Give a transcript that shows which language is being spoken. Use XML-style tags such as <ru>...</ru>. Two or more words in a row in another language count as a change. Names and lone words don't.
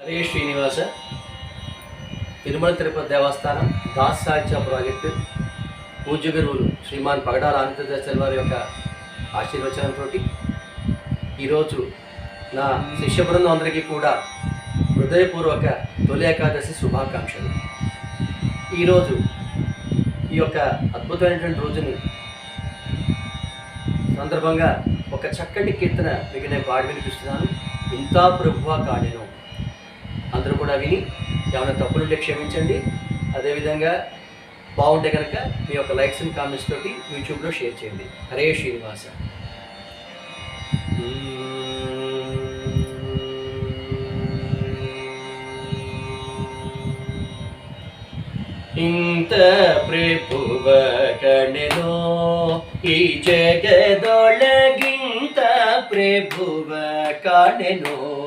<kn>ಹರೇ ಶ್ರೀನಿವಾಸ.</kn> <te>తిరుమల తిరుపతి దేవస్థానం దాస్ సాహిత్య ప్రాజెక్టు పూజ్య గురువులు శ్రీమాన్ పగడాల ఆనందదాసరి వారి యొక్క ఆశీర్వచనంతో ఈరోజు నా శిష్య బృందం అందరికీ కూడా హృదయపూర్వక తొలి ఏకాదశి శుభాకాంక్షలు. ఈరోజు ఈ యొక్క అద్భుతమైనటువంటి రోజుని సందర్భంగా ఒక చక్కటి కీర్తన మీకు నేను పాడి వినిపిస్తున్నాను.</te> <kn>ಇಂತಾ ಪ್ರಭುವಾ ಕಾಡೆನು.</kn> <te>అందరూ కూడా విని ఏమైనా తప్పులుంటే క్షమించండి. అదేవిధంగా బాగుంటే కనుక మీ యొక్క</te> <en>likes and comments</en> <te>తోటి యూట్యూబ్లో షేర్ చేయండి. హరే శ్రీనివాస.</te> <kn>ಇಂತ ಪ್ರಭುವ ಕಣೆನೋ ಈ ಜಗದೊಳಗಿಂತ ಪ್ರಭುವ ಕಾಣೆನೋ,</kn>